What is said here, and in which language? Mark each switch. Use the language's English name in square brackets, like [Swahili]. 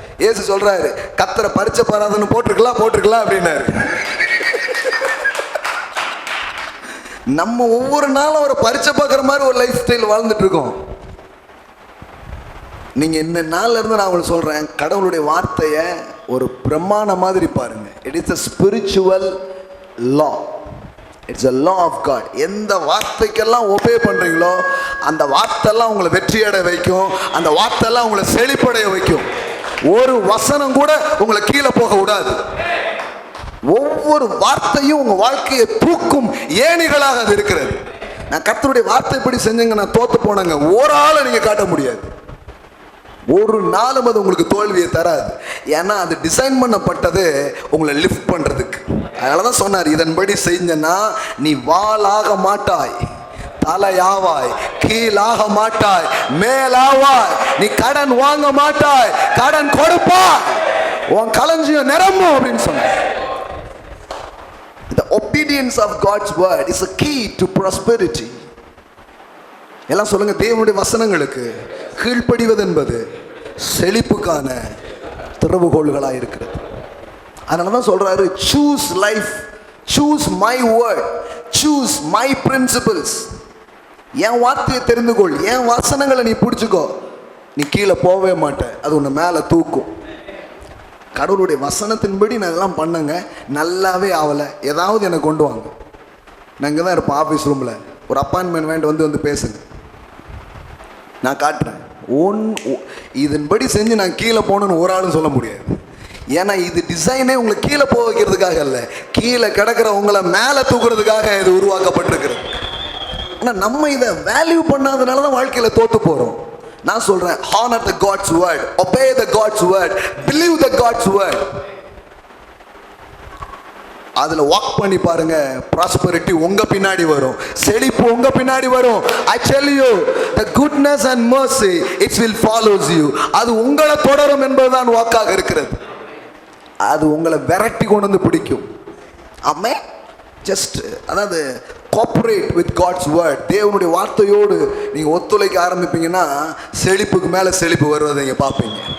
[Tamil] இயேசு சொல்றாரு, கத்தரை பரிச்ச பாராதுன்னு போட்டிருக்கலாம் அப்படின்னாரு. நம்ம ஒவ்வொரு நாளும் அவரை பரிச்சை பார்க்குற மாதிரி ஒரு லைஃப் ஸ்டைல் வாழ்ந்துட்டு இருக்கோம். நீங்க இந்த நாள்ல இருந்து நான் உங்களுக்கு சொல்றேன், கடவுளுடைய வார்த்தையை ஒரு பிரமாண மாதிரி பாருங்க. [English] It is a spiritual law. It's a law of God. [Tamil] எந்த வார்த்தைக்கெல்லாம் ஒபே பண்றீங்களோ அந்த வார்த்தையெல்லாம் உங்களை வெற்றியடை வைக்கும், அந்த வார்த்தையெல்லாம் உங்களை செழிப்படைய வைக்கும். ஒரு வசனம் கூட உங்களை கீழே போக விடாது. ஒவ்வொரு வார்த்தையும் உங்க வாழ்க்கையை தூக்கும் ஏணிகளாக அது இருக்கிறது. நான் கர்த்தருடைய வார்த்தை இப்படி செஞ்சேங்க, நான் தோத்து போனேங்க, ஒரு ஆளை நீங்க காட்ட முடியாது. ஒரு நாளும் அது உங்களுக்கு தோல்வியை தராது. ஏன்னா அது டிசைன் பண்ணப்பட்டது உங்களை லிஃப்ட் பண்றதுக்கு. அதனாலதான் சொன்னார், இதன்படி செஞ்சனா நீ வாளாக மாட்டாய், தலையாவாய், கீழாக மாட்டாய், மேலாவாய். நீ கடன் வாங்க மாட்டாய், கடன் கொடுப்பாய், உன் களஞ்சியம் நிரம்பும் அப்படின்னு சொன்ன. [English] The obedience of God's word is a key to prosperity. [Tamil] எல்லாம் சொல்லுங்க, தேவனுடைய வசனங்களுக்கு கீழ்ப்படிவது என்பது செழிப்புக்கான திறவுகோள்களாக இருக்கிறது. அதனால தான் சொல்றாரு, [English] choose life, choose my word, choose my principles. [Tamil] என் வார்த்தையை தெரிந்து கொள், என் வசனங்களை நீ பிடிச்சுக்கோ, நீ கீழே போகவே மாட்ட, அது உன்னை மேலே தூக்கும். கடவுளுடைய வசனத்தின்படி நான் இதெல்லாம் பண்ணுங்க, நல்லாவே ஆகலை, ஏதாவது எனக்கு கொண்டு வாங்க. நான் இங்கே தான் இருப்பேன் ஆஃபீஸ் ரூமில், ஒரு அப்பாயின்மெண்ட் வேண்டி வந்து பேசுங்க, நான் காட்டுறேன். இதன்படி செஞ்சு நான் கீழே போகணுன்னு ஒரு ஆளும் சொல்ல முடியாது. ஏன்னா இது டிசைனே உங்களை கீழே போக வைக்கிறதுக்காக அல்ல, கீழே கிடக்கிற உங்களை மேலே தூக்குறதுக்காக இது உருவாக்கப்பட்டிருக்கிறது. ஆனால் நம்ம இதை வேல்யூ பண்ணாதனால தான் வாழ்க்கையில் தோற்று போகிறோம். நான் சொல்றேன், [English] honor the God's word, obey the God's word, believe the God's word. [Tamil] அதுல வாக் பண்ணி பாருங்க, prosperity உங்க பின்னாடி வரும், செழிப்பு உங்க பின்னாடி வரும். [English] I tell you, the goodness and mercy it will follows you. [Tamil] அது உங்களை தொடரும் என்பதுதான் வாக்காக இருக்கிறது. அது உங்களை விரட்டி கொண்டு வந்து பிடிக்கும். [English] ஆமே, ஜஸ்ட் அதாவது cooperate with God's word. [Tamil] தேவனுடைய வார்த்தையோடு நீங்கள் ஒத்துழைக்க ஆரம்பிப்பீங்கன்னா செழிப்புக்கு மேலே செழிப்பு வருவதை நீங்கள் பார்ப்பீங்க.